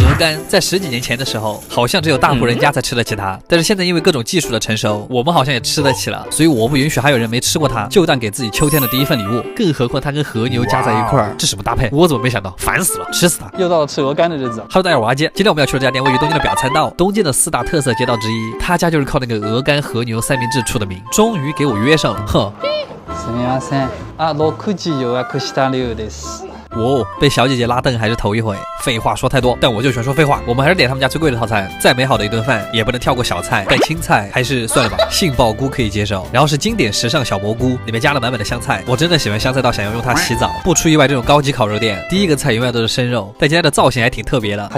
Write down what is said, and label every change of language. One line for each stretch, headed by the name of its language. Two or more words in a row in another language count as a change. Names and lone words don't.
Chinese: 干在10几年前的时候，好像只有大户人家才吃得起它，但是现在因为各种技术的成熟，我们好像也吃得起了，所以我不允许还有人没吃过它，就当给自己秋天的第一份礼物。更何况它跟和牛加在一块儿，这什么搭配？我怎么没想到？烦死了，吃死它！又到了吃鹅肝的日子。 Hello， 大家好，我阿杰。今天我们要去的这家店位于东京的表参道，东京的4大特色街道之一，他家就是靠那个鹅肝和牛三明治出的名。终于给我约上了，哼。
Japanese: すみません。6時予約した流です。
Chinese: 哦，被小姐姐拉凳还是头一回。废话说太多，但我就喜欢说废话。我们还是点他们家最贵的套餐，再美好的一顿饭也不能跳过小菜，但青菜还是算了吧。杏鲍菇可以接受，然后是经典时尚小蘑菇，里面加了满满的香菜。我真的喜欢香菜到想要用它洗澡。不出意外，这种高级烤肉店第一个菜永远都是生肉，但今天的造型还挺特别的。